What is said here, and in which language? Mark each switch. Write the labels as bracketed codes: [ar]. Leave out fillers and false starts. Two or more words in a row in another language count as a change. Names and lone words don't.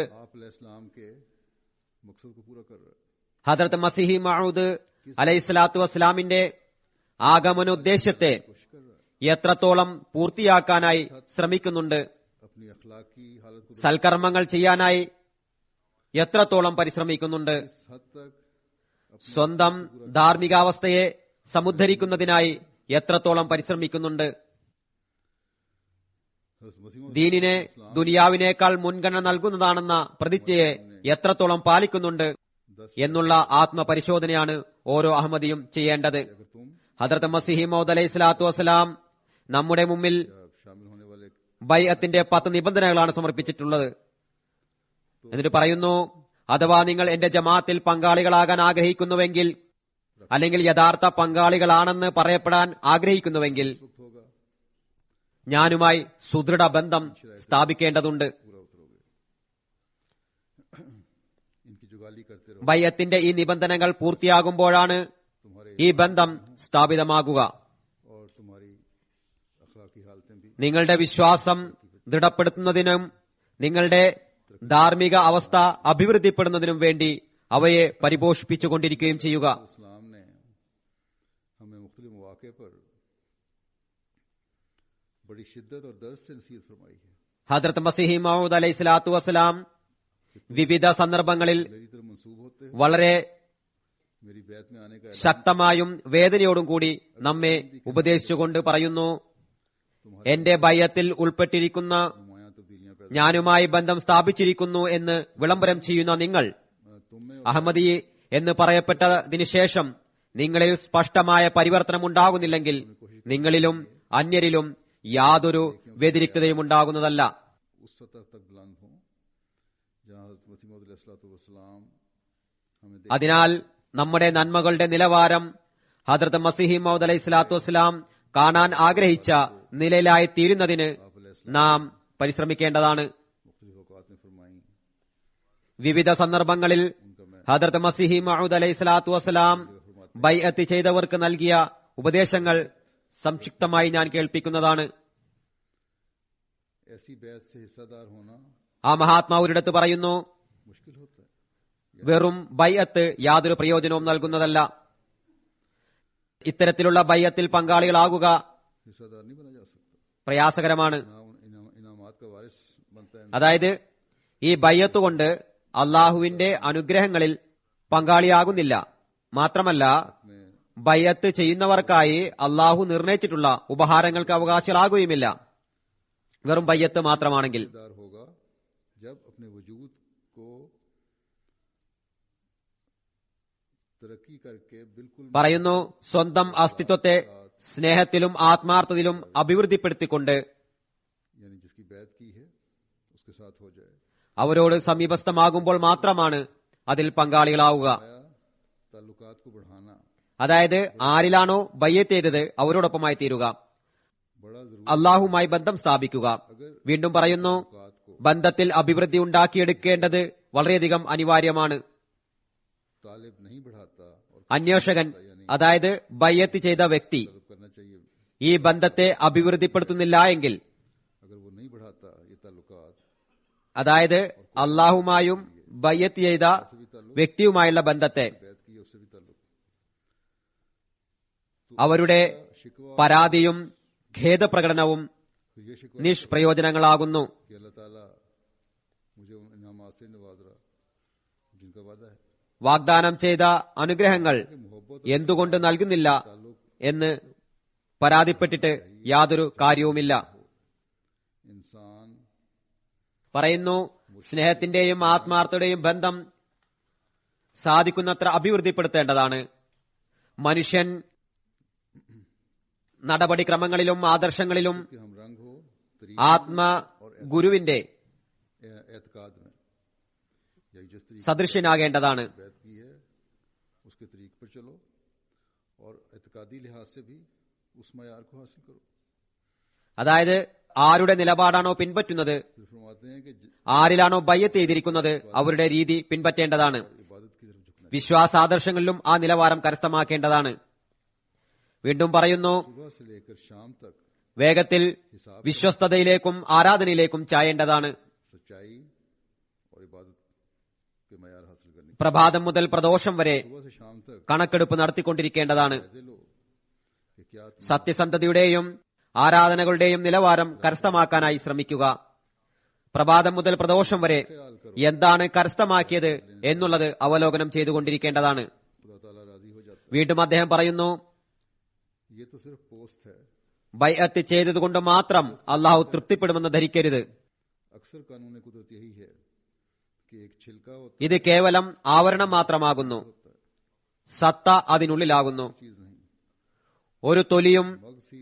[ur] آپ علیہ السلام کے مقصد کو پورا کر رہا ہے. [ml] ഹദ്രത്ത് മസീഹി മഊദ് [ar] علیہ الصلاۃ والسلام [ml] ആഗമനോദ്ദേശ്യത്തെ [ur] کوشش کر رہا [ml] എത്രത്തോളം പൂർത്തിയാക്കാനായി ശ്രമിക്കുന്നുണ്ട്, [ur] ہے اپنی اخلاقی حالت کو [ml] സൽക്കർമ്മങ്ങൾ ചെയ്യാനായി എത്രത്തോളം പരിശ്രമിക്കുന്നുണ്ട്, [ur] کس حد تک [ml] സ്വന്തം ധാർമ്മികാവസ്ഥയെ സമുദ്ധരിക്കുന്നതിനായി എത്രത്തോളം പരിശ്രമിക്കുന്നുണ്ട്, [ur] حضرت مسیح [ml] ദീനിനെ ദുനിയാവിനേക്കാൾ മുൻഗണന നൽകുന്നതാണെന്ന പ്രതിജ്ഞയെ എത്രത്തോളം പാലിക്കുന്നുണ്ട് 10 എന്നുള്ള ആത്മപരിശോധനയാണ് ഓരോ അഹമ്മദിയും ചെയ്യേണ്ടത്. [ur] اگر تم [ml] ഹദ്രത്ത് മസീഹി മൗദ് [ar] علیہ الصلاۃ والسلام [ml] നമ്മുടെ മുമ്പിൽ [ur] یا شامل ہونے والے [ml] ബൈഅത്തിന്റെ 10 നിബന്ധനകളാണ് സമർപ്പിച്ചിട്ടുള്ളത്. എന്നിട്ട് പറയുന്നു, അഥവാ നിങ്ങൾ എന്റെ ജമാഅത്തിൽ പങ്കാളികളാകാൻ ആഗ്രഹിക്കുന്നുവെങ്കിൽ, അല്ലെങ്കിൽ യഥാർത്ഥ പങ്കാളികളാണെന്ന് പറയപ്പെടാൻ ആഗ്രഹിക്കുന്നുവെങ്കിൽ, [ur] وقت ہوگا [ml] ഞാനുമായി സുദൃഢ ബന്ധം സ്ഥാപിക്കേണ്ടതുണ്ട്. [ur] پورا اترو گے۔ ان کی جگالی کرتے رہو, [ml] ബൈഅത്തിന്റെ ഈ നിബന്ധനകൾ പൂർത്തിയാകുമ്പോഴാണ് [ur] تمہارے [ml] ഈ ബന്ധം സ്ഥാപിതമാകുക. [ur] اور تمہاری اخلاقی حالتیں بھی [ml] നിങ്ങളുടെ വിശ്വാസം ദൃഢപ്പെടുത്തുന്നതിനും നിങ്ങളുടെ ധാർമ്മിക അവസ്ഥ അഭിവൃദ്ധിപ്പെടുന്നതിനും വേണ്ടി അവയെ പരിപോഷിപ്പിച്ചുകൊണ്ടിരിക്കുകയും ചെയ്യുക. [ur] اسلام نے ہمیں مختلف موقعے پر بڑی شدت اور درد سے نصیحت فرمائی ہے. [ml] ഹദ്രത്ത് മസീഹി മൗദ് [ar] علیہ الصلاۃ والسلام [ml] വിവിധ സന്ദർഭങ്ങളിൽ [ur] میری طرف منسوب ہوتے ہو, [ml] വളരെ [ur] میری بیعت میں آنے کا اعلان [ml] ശക്തമായും വേദനയോടും കൂടി നമ്മെ ഉപദേശിച്ചുകൊണ്ട് പറയുന്നു, [ur] تمہارے [ml] എന്റെ ബൈഅത്തിൽ ഉൾപ്പെട്ടിരിക്കുന്ന [ur] نمایاں تبدیلیاں پیدا [ml] ഞാനുമായി ബന്ധം സ്ഥാപിച്ചിരിക്കുന്നു എന്ന് വിളംബരം ചെയ്യുന്ന നിങ്ങൾ, [ur] تم میں [ml] അഹമ്മദി എന്ന് പറയപ്പെട്ടതിനു ശേഷം നിങ്ങളിൽ സ്പഷ്ടമായ പരിവർത്തനം ഉണ്ടാകുന്നില്ലെങ്കിൽ നിങ്ങളിലും അന്യരിലും യാതൊരു വ്യതിരിക്തതയും ഉണ്ടാകുന്നതല്ല. [ur] اس سطح تک بلند ہو جہاں حضرت مسیح موعود علیہ السلام ہمیں دیکھ [ml] അതിനാൽ നമ്മുടെ നന്മകളുടെ നിലവാരം ഹദ്രത്ത് മസീഹി മൗദ് [ar] علیہ الصلاۃ والسلام [ml] കാണാൻ ആഗ്രഹിച്ച നിലയിലായി തീരുന്നതിന് [ur] آپ علیہ السلام [ml] നാം പരിശ്രമിക്കേണ്ടതാണ്. [ur] مختلف اوقات میں فرمائی, [ml] വിവിധ സന്ദർഭങ്ങളിൽ [ur] ان کا میں [ml] ഹദ്രത്ത് മസീഹി മൗദ് [ar] علیہ الصلاۃ والسلام [ml] ബൈഅത്ത് ചെയ്തവർക്ക് നൽകിയ ഉപദേശങ്ങൾ സംക്ഷിപ്തമായി ഞാൻ കേൾപ്പിക്കുന്നതാണ്. [ur] ایسی بیعت سے حصے دار ہونا [ml] ആ മഹാത്മാവൊരിടത്ത് പറയുന്നു, [ur] مشکل ہوتا ہے, [ml] വെറും ബൈഅത്ത് യാതൊരു പ്രയോജനവും നൽകുന്നതല്ല. ഇത്തരത്തിലുള്ള ബൈഅത്തിൽ പങ്കാളികളാകുക [ur] حصے دار نہیں بنا جا سکتا. [ml] പ്രയാസകരമാണ്. [ur] نہ انعامات کا وارث بنتا ہے, [ml] അതായത് ഈ ബൈഅത്ത് കൊണ്ട് അള്ളാഹുവിന്റെ അനുഗ്രഹങ്ങളിൽ പങ്കാളിയാകുന്നില്ല. മാത്രമല്ല [ur] میں [ml] ബൈഅത്ത് ചെയ്യുന്നവർക്കായി അള്ളാഹു നിർണയിച്ചിട്ടുള്ള ഉപഹാരങ്ങൾക്ക് അവകാശികളാകുകയുമില്ല. വെറും ബൈഅത്ത് മാത്രമാണെങ്കിൽ [ur] حصے دار ہوگا جب اپنے وجود کو ترقی کر کے بالکل [ml] പറയുന്നു, സ്വന്തം അസ്തിത്വത്തെ സ്നേഹത്തിലും ആത്മാർത്ഥതയിലും അഭിവൃദ്ധിപ്പെടുത്തിക്കൊണ്ട് [ur] یعنی جس کی بیعت کی ہے اس کے ساتھ ہو جائے. [ml] അവരോട് സമീപസ്ഥമാകുമ്പോൾ മാത്രമാണ് അതിൽ പങ്കാളികളാവുക. [ur] آیا تعلقات کو بڑھانا [ml] അതായത് ആരിലാണോ ബയ്യത്ത് ചെയ്തത് അവരോടൊപ്പമായി തീരുക, [ur] بڑا ضروری. [ml] അള്ളാഹുമായി ബന്ധം സ്ഥാപിക്കുക. [ur] اگر [ml] വീണ്ടും പറയുന്നു, [ur] تعلقات کو [ml] ബന്ധത്തിൽ അഭിവൃദ്ധി ഉണ്ടാക്കിയെടുക്കേണ്ടത് വളരെയധികം അനിവാര്യമാണ്. [ur] طالب نہیں بڑھاتا اور [ml] അന്വേഷകൻ, അതായത് ബയ്യത്ത് ചെയ്ത വ്യക്തി [ur] طلب کرنا چاہیے, [ml] ഈ ബന്ധത്തെ അഭിവൃദ്ധിപ്പെടുത്തുന്നില്ല എങ്കിൽ, [ur] اگر وہ نہیں بڑھاتا یہ تعلقات [ml] അതായത് അള്ളാഹുമായും ബയ്യത്ത് ചെയ്ത [ur] سے بھی تعلق, [ml] വ്യക്തിയുമായുള്ള ബന്ധത്തെ, [ur] بیعت کی ہے اس سے بھی تعلق, [ml] അവരുടെ [ur] شکوہ [ml] പരാതിയും ഖേദപ്രകടനവും [ur] پھر یہ شکوہ [ml] നിഷ്പ്രയോജനങ്ങളാകുന്നു. [ur] کہ اللہ تعالیٰ مجھے ان انعامات سے نواز رہا جن کا وعدہ ہے [ml] വാഗ്ദാനം ചെയ്ത അനുഗ്രഹങ്ങൾ [ur] کہ محبت [ml] എന്തുകൊണ്ട് നൽകുന്നില്ല [ur] تعلق [ml] എന്ന് പരാതിപ്പെട്ടിട്ട് യാതൊരു കാര്യവുമില്ല. [ur] انسان [ml] പറയുന്നു, സ്നേഹത്തിന്റെയും ആത്മാർത്ഥതയുടെയും ബന്ധം സാധിക്കുന്നത്ര അഭിവൃദ്ധിപ്പെടുത്തേണ്ടതാണ്. മനുഷ്യൻ നടപടിക്രമങ്ങളിലും ആദർശങ്ങളിലും [ur] کہ ہم رنگ ہو طریق [ml] ആത്മ ഗുരുവിന്റെ [ur] اعتقاد میں یا جس طریقے [ml] സദൃശ്യനാകേണ്ടതാണ്. [ur] سے بیعت کی ہے اس کے طریق پر چلو اور اعتقادی لحاظ سے بھی اس معیار کو حاصل کرو. [ml] അതായത് ആരുടെ നിലപാടാണോ പിൻപറ്റുന്നത്, [ur] پھر فرماتے ہیں کہ [ml] ആരിലാണോ ബയ്യത്ത് ചെയ്തിരിക്കുന്നത്, അവരുടെ രീതി പിൻപറ്റേണ്ടതാണ്. [ur] عبادت کی طرف جھکنا [ml] വിശ്വാസാദർശങ്ങളിലും ആ നിലവാരം കരസ്ഥമാക്കേണ്ടതാണ്. വീണ്ടും പറയുന്നു, [ur] صبح سے لے کر شام تک [ml] വേഗത്തിൽ വിശ്വസ്തതയിലേക്കും ആരാധനയിലേക്കും ചായേണ്ടതാണ്. [ur] سچائی اور عبادت کے معیار حاصل کرنے [ml] പ്രഭാതം മുതൽ പ്രദോഷം വരെ [ur] صبح سے شام تک [ml] കണക്കെടുപ്പ് നടത്തിക്കൊണ്ടിരിക്കേണ്ടതാണ്. [ur] ایسے لو کہ کیا تم [ml] സത്യസന്ധതയുടെയും ആരാധനകളുടെയും നിലവാരം കരസ്ഥമാക്കാനായി ശ്രമിക്കുക. പ്രഭാതം മുതൽ പ്രദോഷം വരെ [ur] خیال کرو [ml] എന്താണ് കരസ്ഥമാക്കിയത് എന്നുള്ളത് അവലോകനം ചെയ്തുകൊണ്ടിരിക്കേണ്ടതാണ്. [ur] خدا تعالیٰ راضی ہو جاتا [ml] വീണ്ടും അദ്ദേഹം പറയുന്നു, [ur] ہے۔ یہ تو صرف پوست ہے. [ml] ബൈഅത്ത് ചെയ്തതുകൊണ്ട് മാത്രം അള്ളാഹു തൃപ്തിപ്പെടുമെന്ന് ധരിക്കരുത്. [ur] اکثر قانون قدرت یہی ہے کہ ایک چھلکا ہوتا [ml] ഇത് കേവലം ആവരണം മാത്രമാകുന്നു, [ur] ہے, [ml] സത്ത അതിനുള്ളിലാകുന്നു. [ur] چیز نہیں. [ml] ഒരു തൊലിയും [ur] مغز ہی